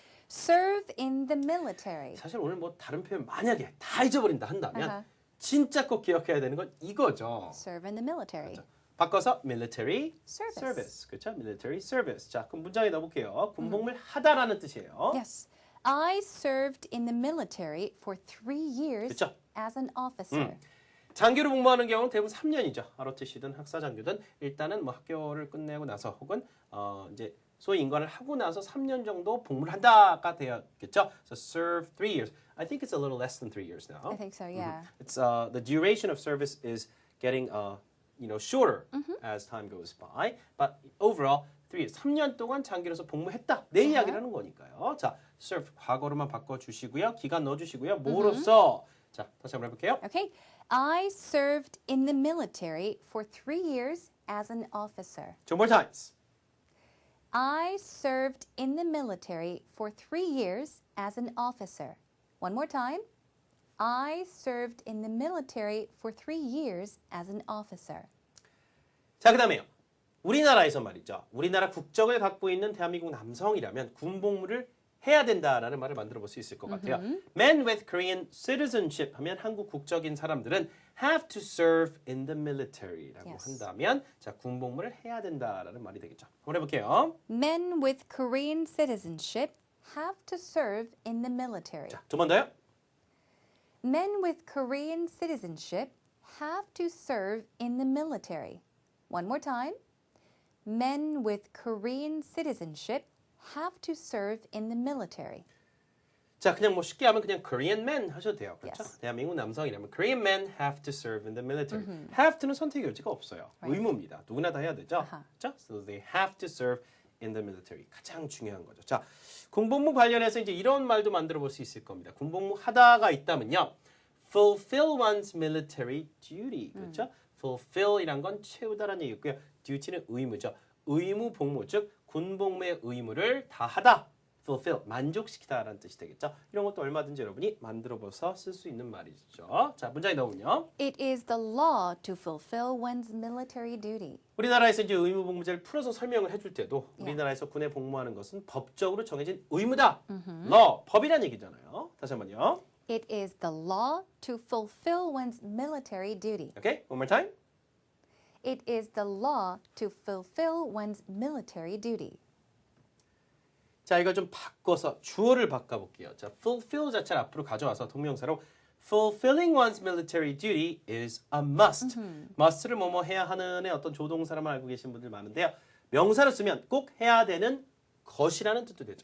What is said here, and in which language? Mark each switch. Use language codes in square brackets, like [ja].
[en] Serve in the military. [ko] 사실 오늘 뭐 다른 표현 만약에 다 잊어버린다 한다면 아하. 진짜 꼭 기억해야 되는 건 이거죠. [en] Serve in the military. [ko] 그렇죠. 바꿔서 military [en] Service. [ko] 그렇죠? [en] military service. [ko] 자, 그럼 문장에 넣어볼게요. 군복무를 하다라는 뜻이에요. [en] Yes. I served in the military for 3 years [ko] 그렇죠? [en] as an officer. [ko] 장교로 복무하는 경우는 대부분 3년이죠. ROTC든 학사 장교든 일단은 뭐 학교를 끝내고 나서 혹은 이제 소위 인관을 하고 나서 3년 정도 복무를 한다가 되었겠죠. [en] So serve 3 years. I think it's a little less than 3 years now. I think so, yeah. It's the duration of service is getting shorter as time goes by. But overall 3 years. [ko] 3년 동안 장교로서 복무했다. 내 이야기를 하는 거니까요. 자, serve 과거로만 바꿔 주시고요. 기간 넣어 주시고요. 뭐로써 자, 다시 한번 해 볼게요. [en] Okay. I served in the military for 3 years as an officer. Two more times. I served in the military for 3 years as an officer. One more time. I served in the military for 3 years as an officer. [ko] 자, 그다음에요. 우리나라에서 말이죠. 우리나라 국적을 갖고 있는 대한민국 남성이라면 군복무를 해야 된다라는 말을 만들어 볼 수 있을 것 같아요. [en] Men with Korean citizenship [ko] 하면 한국 국적인 사람들은 [en] have to serve in the military라고 Yes. [ko] 한다면 자, 군복무를 해야 된다라는 말이 되겠죠. 한번 해볼게요. [en] Men with Korean citizenship have to serve in the military. [ko] 자, 두 번 더요. [en] Men with Korean citizenship have to serve in the military. One more time. Men with Korean citizenship have to serve in the military. [ko] 자, 그냥 뭐 쉽게 하면 그냥 [en] Korean men [ko] 하셔도 돼요. 그렇죠? [en] Yes. [ko] 대한민국 남성이라면 [en] Korean men have to serve in the military. [ko] have to는 선택의 여지가 없어요. [en] Right. [ko] 의무입니다. 누구나 다 해야 되죠. 아하. 그렇죠? [en] So they have to serve in the military. [ko] 가장 중요한 거죠. 자, 군복무 관련해서 이제 이런 말도 만들어 볼 수 있을 겁니다. 군복무 하다가 있다면요. [en] fulfill one's military duty. [ko] 그렇죠? fulfill이란 건 채우다라는 얘기고요. duty는 의무죠. 의무 복무, 즉 군복무의 의무를 다하다. fulfill, 만족시키다라는 뜻이 되겠죠. 이런 것도 얼마든지 여러분이 만들어봐서 쓸 수 있는 말이죠. 자, 문장에 넣으면요. [en] It is the law to fulfill one's military duty. [ko] 우리나라에서 이제 의무복무제를 풀어서 설명을 해줄 때도 우리나라에서 군에 복무하는 것은 법적으로 정해진 의무다. law, 법이란 얘기잖아요. 다시 한번요. [en] It is the law to fulfill one's military duty. Okay, one more time. It is the law to fulfill one's military duty. [ko] 자, 이거 좀 바꿔서 주어를 바꿔볼게요. [en] 자, fulfill [ko] 자체를 앞으로 가져와서 동명사로 [en] fulfilling one's military duty is a must. [ko] must를 뭐뭐 해야 하는의 어떤 조동사라만 알고 계신 분들 많은데요. 명사로 쓰면 꼭 해야 되는 것이라는 뜻도 되죠.